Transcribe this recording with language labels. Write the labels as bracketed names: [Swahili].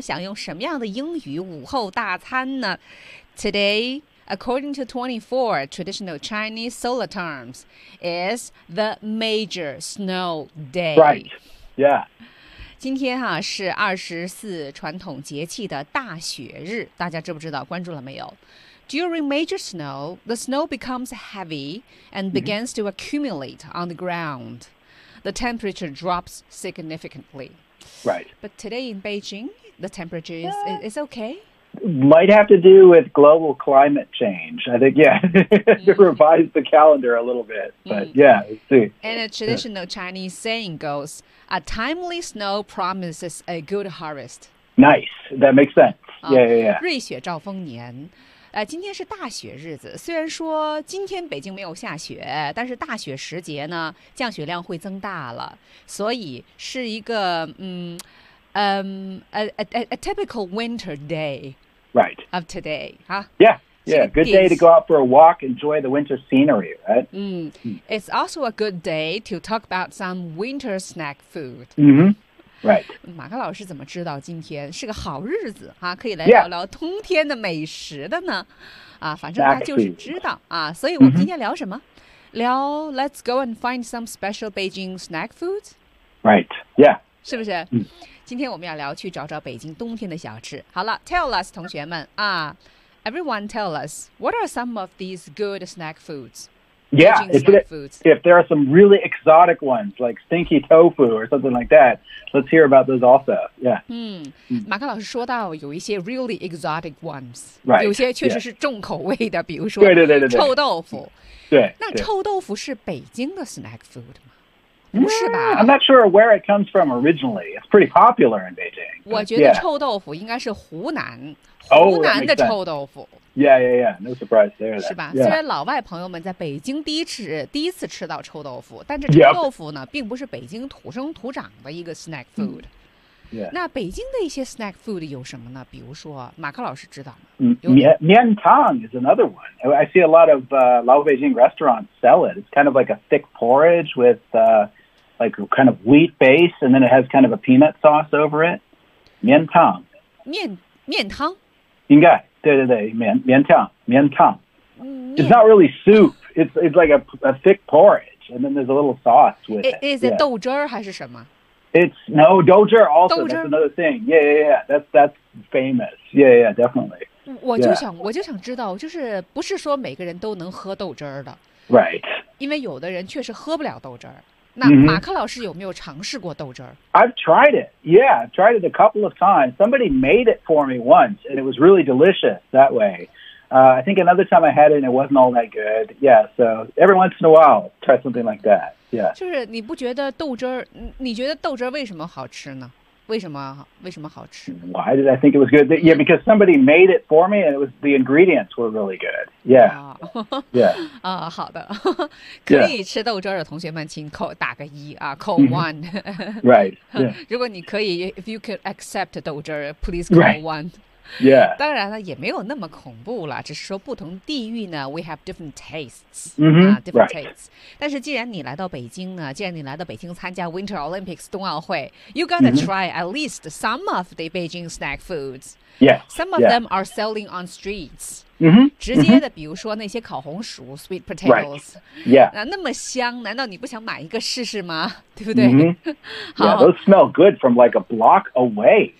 [Chinese] 想用什么样的英语午后大餐呢 [English] ？Today, according to 24 traditional Chinese solar terms, is the major snow day. Right. Yeah. [Chinese] 今天哈、是24传统节气的大雪日，大家知不知道？关注了没有 [English] ？During major snow, the snow becomes heavy and begins to accumulate on the ground. The temperature drops significantly. Right. But today in Beijing, the temperature is it's okay. Might have to do with global climate change. I think to revise the calendar a little bit. But yeah, let's see. And a traditional Chinese saying goes. A timely snow promises a good harvest. Nice. That makes sense. Yeah. [Chinese] 瑞雪兆丰年。今天是大雪日子。虽然说今天北京没有下雪，但是大雪时节呢，降雪量会增大了。所以是一个 [English] a typical winter day. Right. Of today. Yeah. Yeah, good day to go out for a walk, enjoy the winter scenery, right? It's also a good day to talk about some winter snack food. Right. [Chinese] 马克老师怎么知道今天是个好日子啊？可以来聊聊冬天的美食的呢？反正他就是知道啊。所以我们今天聊什么？ [English] 聊 Let's go and find some special Beijing snack food. Right. Yeah. [Chinese] 是不是？今天我们要聊去找找北京冬天的小吃。好了 ， [English] Tell us, [Chinese] 同学们啊。 [English] Everyone tell us, what are some of these good snack foods? Yeah, if there are some really exotic ones, like stinky tofu or something like that, let's hear about those also. Yeah. [Chinese] 马克老师说到有一些 [English] really exotic ones. Right. [Chinese] 有些确实是重口味的、比如说臭豆腐。对。那臭豆腐是北京的 snack food 吗？不是吧 [English] I'm not sure where it comes from originally. It's pretty popular in Beijing. [Chinese] 我觉得臭豆腐应该是湖南的臭豆腐。 [English] Yeah. No surprise there. [Chinese] 是吧？虽然老外朋友们在北京第一次吃到臭豆腐，但这臭豆腐呢，并不是北京土生土长的一个 snack food. [English] Yeah. [Chinese] 那北京的一些 snack food 有什么呢？比如说，马克老师知道吗？ [English] 面汤 is another one. I see a lot of Lao Beijing restaurants sell it. It's kind of like a thick porridge with like kind of wheat base, and then it has kind of a peanut sauce over it. [Chinese] 面汤。面汤。应该对对对，面汤。 [English] It's not really soup. It's like a thick porridge, and then there's a little sauce with it. Is it [Chinese] 豆汁儿还是什么？ [English] 豆汁儿 also, that's another thing. Yeah. That's famous. Yeah, definitely. [Chinese] 我就想知道，就是不是说每个人都能喝豆汁儿的。 [English] Right. [Chinese] 因为有的人确实喝不了豆汁儿。那马克老师有没有尝试过豆汁儿 [English] I've tried it. Yeah, I've tried it a couple of times. Somebody made it for me once, and it was really delicious that way. I think another time I had it, and it wasn't all that good. Yeah, so every once in a while, try something like that. Yeah. [Chinese] 就是你觉得豆汁儿为什么好吃呢为什么好吃? [English] Why did I think it was good? Yeah, because somebody made it for me, and it was, the ingredients were really good. Yeah. Yeah. [Chinese] 啊，好的，可以吃豆汁的同学们，请扣打个一啊，扣 one. [English] Right. [Chinese] 如果你可以 [English] ，if you could accept 豆汁 ，please call one. Yeah. [Chinese] 当然了，也没有那么恐怖了，只是说不同地域呢 ， [English] we have different tastes. Different tastes. [Chinese] 但是既然你来到北京呢，既然你来到北京参加 [English] Winter Olympics 冬奥会 ，you gotta try at least some of the Beijing snack foods. Yeah. Some of them are selling on streets. [Chinese] 直接的，比如说那些烤红薯 [English] ，sweet potatoes. Yeah. [Chinese] 那么香，难道你不想买一个试试吗？对不对？ [English] Yeah, those smell good from like a block away.